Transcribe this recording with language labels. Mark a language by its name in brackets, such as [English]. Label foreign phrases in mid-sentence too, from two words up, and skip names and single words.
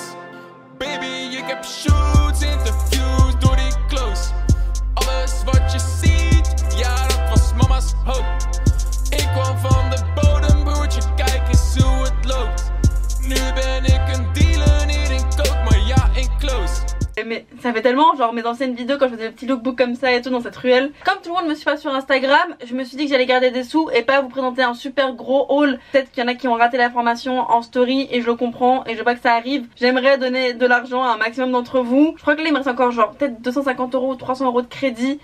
[Dutch] Baby, ik heb shoots, interviews door die close. Alles wat je ziet, ja dat was mama's hoop. Ik kwam van de bodem, broertje, kijk eens hoe het loopt. Nu ben ik een dealer, niet in coke, maar ja in close. [French] Mais ça fait tellement genre mes anciennes vidéos quand je faisais le petit lookbook comme ça et tout dans cette ruelle. Comme tout le monde me suit pas sur Instagram, je me suis dit que j'allais garder des sous et pas vous présenter un super gros haul. Peut-être qu'il y en a qui ont raté la formation en story et je le comprends et je veux pas que ça arrive. J'aimerais donner de l'argent à un maximum d'entre vous. Je crois que là il me reste encore genre peut-être 250 € ou 300 € de crédit.